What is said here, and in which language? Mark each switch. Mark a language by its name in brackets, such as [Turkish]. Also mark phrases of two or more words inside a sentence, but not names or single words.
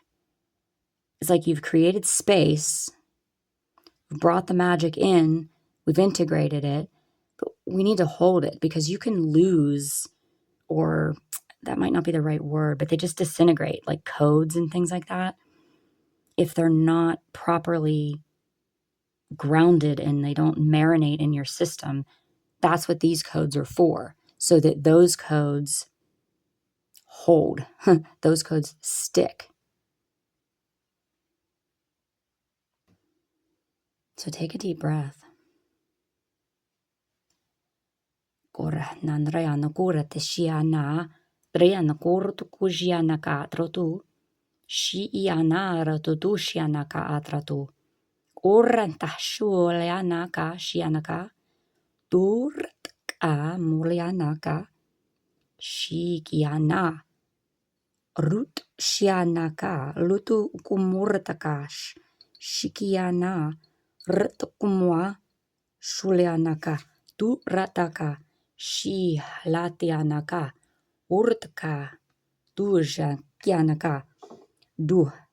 [English] It's like you've created space, we've brought the magic in, we've integrated it, but we need to hold it, because you can lose, or that might not be the right word, but they just disintegrate, like codes and things like that, if they're not properly grounded and they don't marinate in your system. That's what these codes are for, so that those codes hold, those codes stick. So take a deep breath. Kora nandrayana kora teshiana, drayana kora tukujiana ka atratu, shiiana ratutu shiana ka atratu, oranta shuliana ka shiana ka, durka muliana ka, shikiana, rut shiana ka, lutu kumurtakash, shikiana, rtukumwa, shulianaka, tu rataka, shi latianaka, urtka, duja kianaka, du.